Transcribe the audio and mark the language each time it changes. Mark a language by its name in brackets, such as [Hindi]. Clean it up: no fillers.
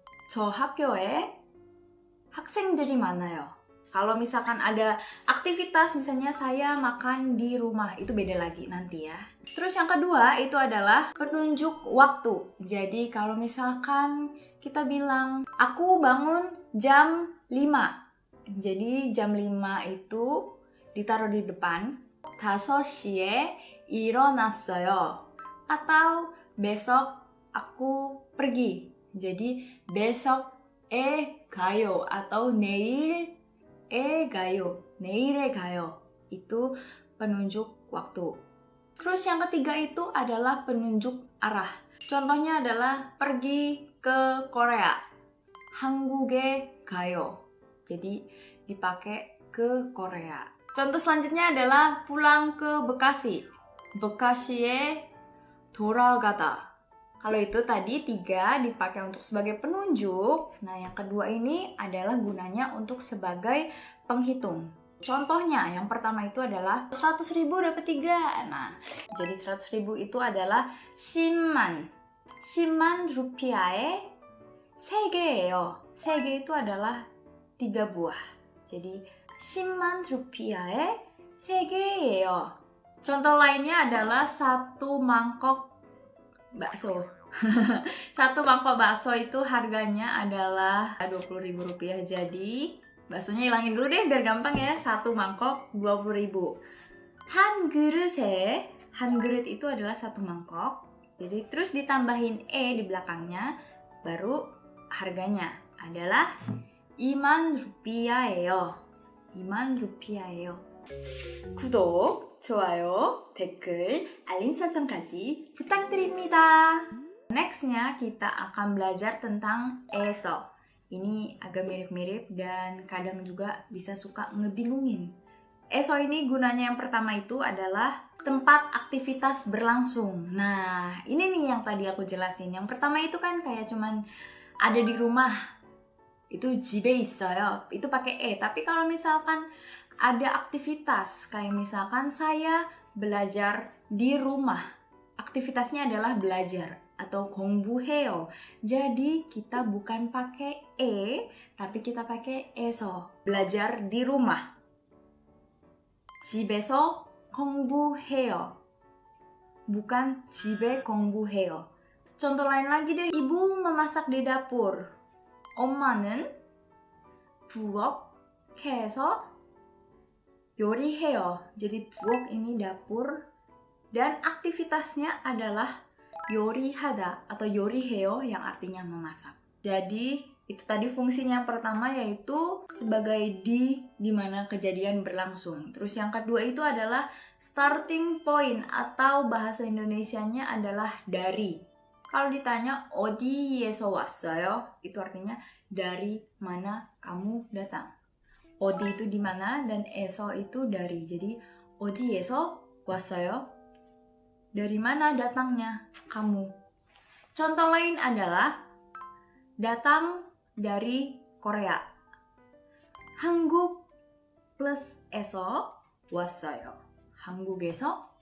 [Korean] 저 학교에 학생들이 많아요. [Indonesian] Kalau misalkan ada aktivitas, misalnya saya makan di rumah, itu beda lagi nanti ya. Terus yang kedua itu adalah penunjuk waktu. Jadi kalau misalkan kita bilang, aku bangun jam 5. Jadi jam 5 itu ditaruh di depan. [Korean] 5시에 일어났어요. [Indonesian] Atau besok aku pergi. Jadi besok에 가요. [Korean] Atau 내일에 가요. [Indonesian] Itu penunjuk waktu. Terus yang ketiga itu adalah penunjuk arah. Contohnya adalah pergi ke Korea. [Korean] 한국에 가요. [Indonesian] Jadi dipakai ke Korea. Contoh selanjutnya adalah pulang ke Bekasi. [Korean] bekasi에 돌아가다. [Indonesian] Kalau itu tadi 3 dipakai untuk sebagai penunjuk. Nah, yang kedua ini adalah gunanya untuk sebagai penghitung. Contohnya, yang pertama itu adalah 100.000 dapat 3. Nah, jadi 100.000 itu adalah 10만. [Korean] 10만 rupiah에 3개예요. [Indonesian] 3개 itu adalah 3 buah. Jadi [Korean] 10만 rupiah에 3개예요. [Indonesian] Contoh lainnya adalah 1 mangkok bakso. 1 mangkok bakso itu harganya adalah 20.000 rupiah. Jadi baksonya hilangin dulu deh biar gampang ya. 1 mangkok 20.000. [Korean] 한 그릇에, 한 그릇 [Indonesian] itu adalah 1 mangkok. Jadi terus ditambahin di belakangnya, baru harganya adalah 2만 rupiah예요. [Korean] 2만 rupiah예요. 구독, 좋아요, 댓글, 알림 설정까지 부탁드립니다. [Indonesian] Nextnya kita akan belajar tentang eso. Ini agak mirip-mirip dan kadang juga bisa suka ngebingungin. Eso ini gunanya yang pertama itu adalah tempat aktivitas berlangsung. Nah, ini nih yang tadi aku jelasin. Yang pertama itu kan kayak cuman ada di rumah. Itu [Korean] 집에 있어요. [Indonesian] Itu pakai Tapi kalau misalkan ada aktivitas, kayak misalkan saya belajar di rumah. Aktivitasnya adalah belajar atau 공부해요. Jadi kita bukan pakai tapi kita pakai eso. Belajar di rumah. [Korean] 집에서 공부해요. [Indonesian] Bukan [Korean] 집에 공부해요. [Indonesian] Contoh lain lagi deh. Ibu memasak di dapur. [Korean] 엄마는 부엌에서 요리해요. [Indonesian] Jadi buok ini dapur dan aktivitasnya adalah 요리하다 atau 요리해요 yang artinya memasak. Jadi itu tadi fungsinya yang pertama yaitu sebagai di mana kejadian berlangsung. Terus yang kedua itu adalah starting point atau bahasa Indonesianya adalah dari. Kalau ditanya [Korean] 어디에서 왔어요? [Indonesian] Itu artinya dari mana kamu datang. 어디 itu di mana dan eso itu dari. [Korean] Jadi 어디에서 왔어요? [Indonesian] Dari mana datangnya kamu? Contoh lain adalah datang dari Korea. [Korean] 한국 plus eso 왔어요. 한국에서